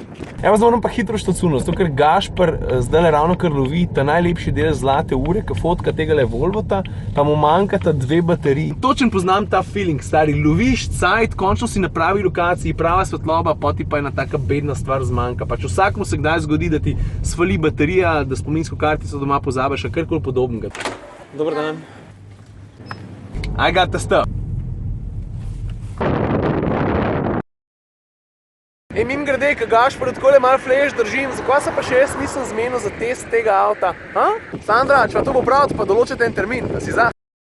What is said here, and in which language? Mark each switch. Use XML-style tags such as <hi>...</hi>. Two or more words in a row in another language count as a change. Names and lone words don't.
<sl>Evo, zdaj moram pa hitro štacuniti, zato ker Gašper zdaj ravno kar lovi ta najlepši del zlate ure, ki fotka tegale Volvota, pa mu manjkata 2 bateriji. Točen poznam ta feeling, stari, loviš cajt, končno si na pravi lokaciji, prava svetloba, poti pa ena taka bedna stvar zmanjka. Pač vsakmu se kdaj zgodi, da ti svali baterija, da spominsko kartico doma pozabiš, a karkoli podobnega.</sl> <hr>Dobar dan.</hr> <en>I got the stuff.</en> <sl>Mim grede, ka Gašper takole malo flash držim, zakaj se pa še jaz nisem zmenil za test tega avta? Sandra, če vam to bo prav, pa določite en termin, da si za.</sl>